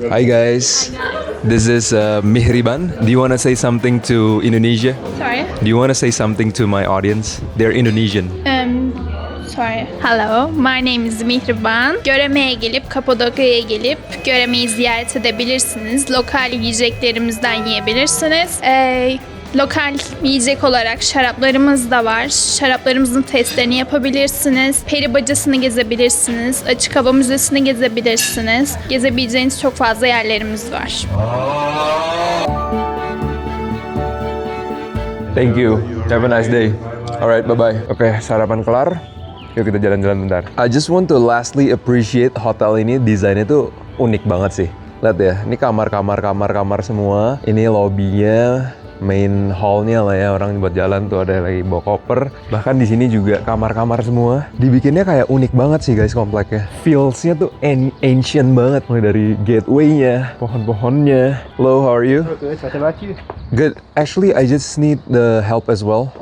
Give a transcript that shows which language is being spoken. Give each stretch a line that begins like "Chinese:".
English: Hi guys, this is Mihriban. Do you wanna say something to Indonesia? Sorry. Do you want to say something to my audience? They're Indonesian. Sorry. Hello, my name is Mihriban.
Turkish: Göreme'ye gelip, Kapadokya'ya gelip Göreme'yi ziyaret edebilirsiniz. Lokal yiyeceklerimizden yiyebilirsiniz. Lokal yiyecek olarak şaraplarımız da var. Şaraplarımızın testlerini yapabilirsiniz. Peri bacasını gezebilirsiniz. Açık hava müzesini gezebilirsiniz. Gezebileceğiniz çok fazla yerlerimiz var.
English: Thank you. Have a nice day. Alright, bye-bye.
Indonesian: Oke, sarapan kelar. Yuk kita jalan-jalan bentar.
English: I just want to lastly appreciate hotel ini.
Indonesian: Desainnya tuh unik banget sih. Lihat ya, ini kamar semua. Ini lobbynya, main hallnya lah ya, orang buat jalan tuh ada lagi bawa koper. Bahkan di sini juga kamar-kamar semua. Dibikinnya kayak unik banget sih guys kompleknya. Feels-nya tuh ancient banget. Mulai dari gateway-nya, pohon-pohonnya.
English: Hello, how are you? Good. What about you? Good. Actually, I just need the help as well.